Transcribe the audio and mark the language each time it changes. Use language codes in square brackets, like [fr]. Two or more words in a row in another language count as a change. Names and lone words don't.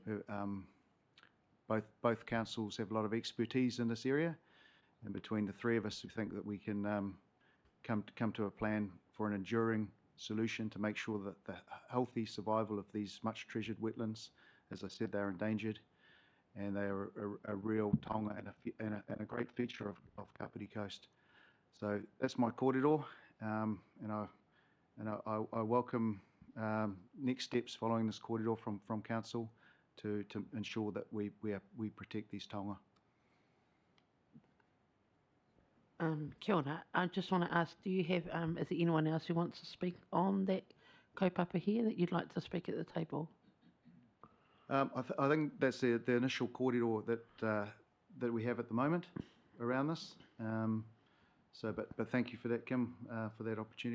[en] Regional Council both councils have a lot of expertise in this area, and between the three of us, we think that we can come to a plan for an enduring solution to make sure that the healthy survival of these much treasured wetlands, as I said, they're endangered, and they are a real taonga and a great feature of Kāpiti Coast. So that's my kōrero, and I welcome next steps following this kōrero from council to ensure that we protect these taonga. [mi] Kia ora. [en] I just want to ask, do you have, is there anyone else who wants to speak on that kaupapa here that you'd like to speak at the table? I think that's the initial kōrero that we have at the moment around this. But thank you for that, Kim, for that opportunity.